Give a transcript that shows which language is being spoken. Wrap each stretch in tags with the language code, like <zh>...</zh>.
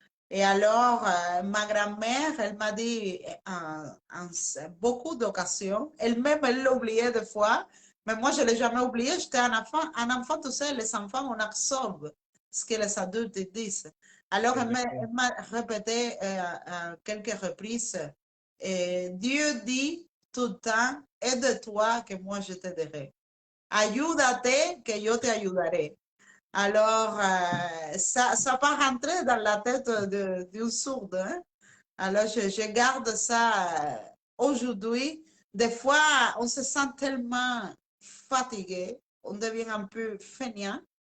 <fr>Et alors, ma grand-mère, elle m'a dit en beaucoup d'occasions, elle-même, elle l'a oublié des fois, mais moi, je ne l'ai jamais oublié. J'étais un enfant, tu sais, les enfants, on absorbe ce que les adultes disent. Alors, elle m'a répété quelques reprises, Dieu dit tout le temps, aide-toi que moi je t'aiderai.</fr> <es>Ayúdate que yo te ayudaré.</es> <fr>Alors, ça pas rentrer dans la tête d'une sourde. Hein? Alors, je garde ça aujourd'hui. Des fois, on se sent tellement fatigué, on devient un peu feignant.</fr>